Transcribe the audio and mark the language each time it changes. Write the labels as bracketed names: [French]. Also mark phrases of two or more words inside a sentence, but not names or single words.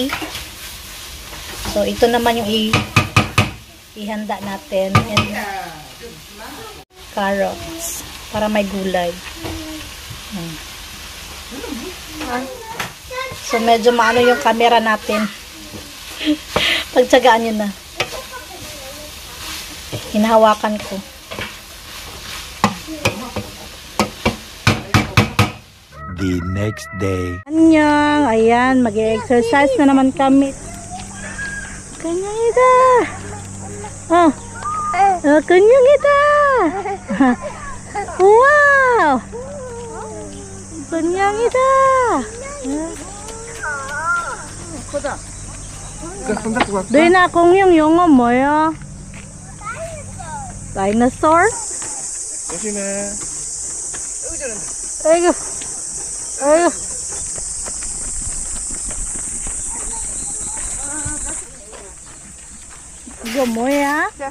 [Filipino] So ito naman yung ihanda natin [English] and carrots [Filipino] para may gulay. So medyo maano yung camera natin. Pagtsagaan nyo na. Hinahawakan ko. [English] The next day. [Filipino] Annyeong! Ayan, mag-exercise na naman kami. Kanyangita! Oh! Kanyangita! Wow! Kanyangita! Doon na akong yung [Korean] 영어 뭐야? Dinosaur? 조심해. 아이고. 아이고. 이거 뭐야?